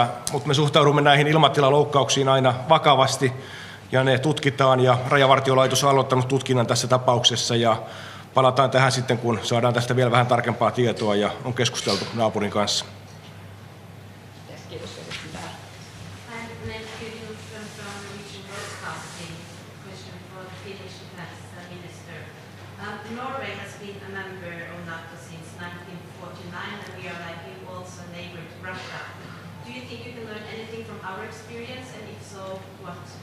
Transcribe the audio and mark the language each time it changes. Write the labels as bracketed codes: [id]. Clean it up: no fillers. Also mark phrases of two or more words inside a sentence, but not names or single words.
[fi] Mutta me suhtaudumme näihin ilmatilaloukkauksiin aina vakavasti ja ne tutkitaan ja Rajavartiolaitos on aloittanut tutkinnan tässä tapauksessa ja palataan tähän sitten, kun saadaan tästä vielä vähän tarkempaa tietoa ja on keskusteltu naapurin kanssa. Kiitos. [en] Norway has been a member of NATO since 1949, and we are likely also a neighbor to Russia. Do you think you can learn anything from our experience, and if so, what?